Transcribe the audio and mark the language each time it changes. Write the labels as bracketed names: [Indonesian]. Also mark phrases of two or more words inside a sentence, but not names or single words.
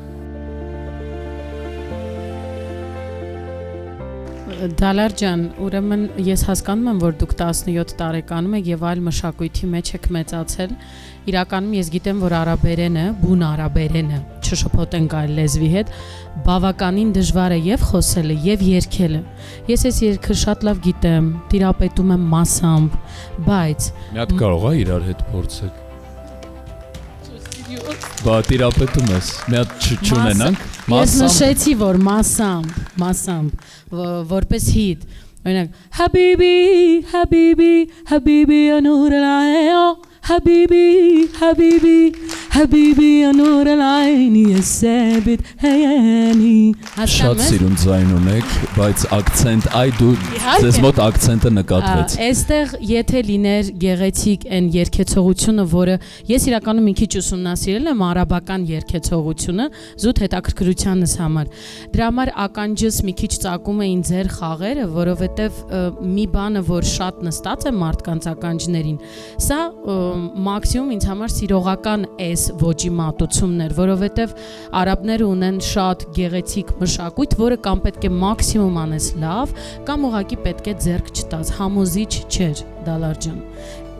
[Armenian] Դալար ջան, ուրեմն ես հասկանում եմ, որ դուք 17 տարեկանում եք եւ այլ մշակույթի մեջ եք մեծացել։ Իրականում ես գիտեմ, որ արաբերենը, բուն արաբերենը, չշփոթենք այլ լեզվի հետ, բավականին դժվար է եւ խոսելը եւ երգելը։ Ես այս երգը շատ լավ գիտեմ, տիրապետում եմ մասամբ, բայց Մի հատ կարող է իրար հետ փորձեք։ Բա տիրապետում ես, մի հատ չունենանք։ Ես նշեցի, որ մասամբ, որպես հիթ, օրինակ, [Arabic] حبيبي، حبيبي، حبيبي يا نور العين، حبيبي، حبيبي، حبيبي يا نور العين، يا ثابت حياتي։ [Armenian] Շատ սիրուն ձայն ունեք, բայց ակցենտ, այ դու ձեզ մոտ ակցենտը նկատվեց։ Այստեղ եթե լիներ գեղեցիկ այն երգեցողությունը, որը ես իրականում մի քիչ ուսումնասիրել եմ արաբական երգեցողությունը, զուտ հետաքրքրությանս համար։ Դրա համար ականջս մի քիչ ծակում էին ձեր խաղերը, որովհետև մի բանը, որ շատ նստած է մարդկանց ականջներին, սա մաքսիմում ինձ համար սիրողական էս ոճի մատուցումներ, որովհետև արաբները ունեն շատ գեղեցիկ մշակույթ, որը կամ պետք է մաքսիմում անես լավ, կամ ուղղակի պետք է ձեռք չտաս, համոզիչ չէր, Դալար ջան։